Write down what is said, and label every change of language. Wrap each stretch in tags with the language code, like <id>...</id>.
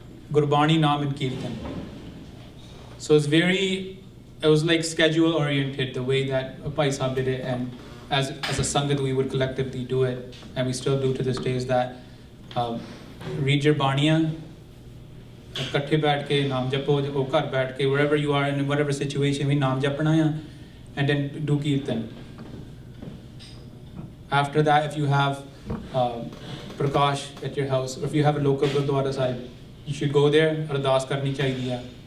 <en>Gurbani, Naam and Kirtan. So it was like schedule oriented, the way that Bhai Sahib did it. And as a Sangat, we would collectively do it. And we still do to this day is that read your Baniya,</en> <pa>ਇਕੱਠੇ ਬੈਠ ਕੇ ਨਾਮ ਜਪੋ, ਉਹ ਘਰ ਬੈਠ ਕੇ</pa> <en>wherever you are in whatever situation</en> <pa>ਵੀ ਨਾਮ ਜਪਣਾ ਆ,</pa> <en>and then do kirtan. After that, if you have prakash at your house, or if you have a local gurdwara sahib, you should go there,</en> <pa>ardas karni chahiye hai.</pa>